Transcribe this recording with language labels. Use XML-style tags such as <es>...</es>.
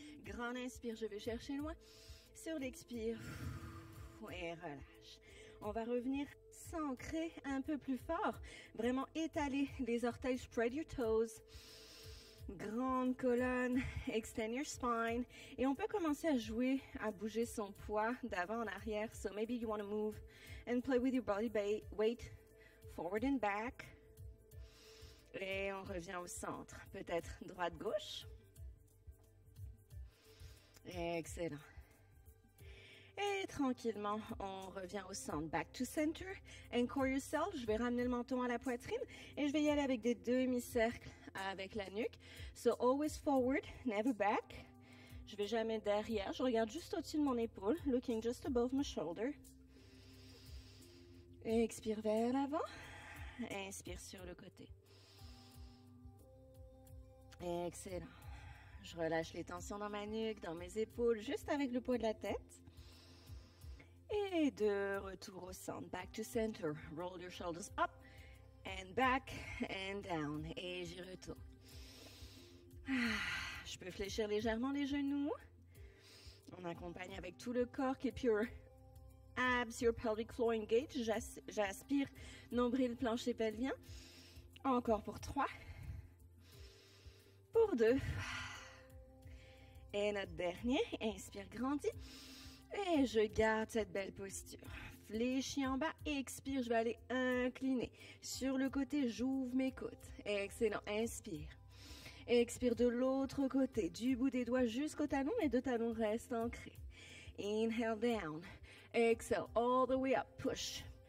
<fr>Grand inspire, je vais chercher loin. Sur l'expire. Et relâche. On va revenir s'ancrer un peu plus fort. Vraiment étaler les orteils.</fr> <en>Spread your toes.</en> <fr>Grande colonne,</fr> <en>extend your spine.</en> <fr>Et on peut commencer à jouer, à bouger son poids d'avant en arrière.</fr> <en>So maybe you want to move and play with your body weight forward and back.</en> <fr>Et on revient au centre. Peut-être droite-gauche. Excellent. Et tranquillement, on revient au centre.</fr> <en>Back to center. Anchor yourself.</en> <fr>Je vais ramener le menton à la poitrine. Et je vais y aller avec des demi-cercles avec la nuque.</fr> <en>So always forward, never back.</en> <fr>Je vais jamais derrière. Je regarde juste au-dessus de mon épaule.</fr> <en>Looking just above my shoulder.</en> <fr>Expire vers l'avant. Inspire sur le côté. Excellent. Je relâche les tensions dans ma nuque, dans mes épaules, juste avec le poids de la tête. Et de retour au centre.</fr> <en>Back to center. Roll your shoulders up and back and down.</en> <fr>Et j'y retourne. Je peux fléchir légèrement les genoux. On accompagne avec tout le corps.</fr> <en>Keep your abs, your pelvic floor engaged.</en> <fr>J'aspire nombril, plancher pelvien. Encore pour 3. Pour 2. Et notre dernier. Inspire, grandis. Et je garde cette belle posture. Fléchis en bas, expire, je vais aller incliner. Sur le côté, j'ouvre mes côtes. Excellent, inspire. Expire de l'autre côté, du bout des doigts jusqu'au talon, les deux talons restent ancrés.</fr> <en>Inhale down. Exhale, all the way up, push.</en>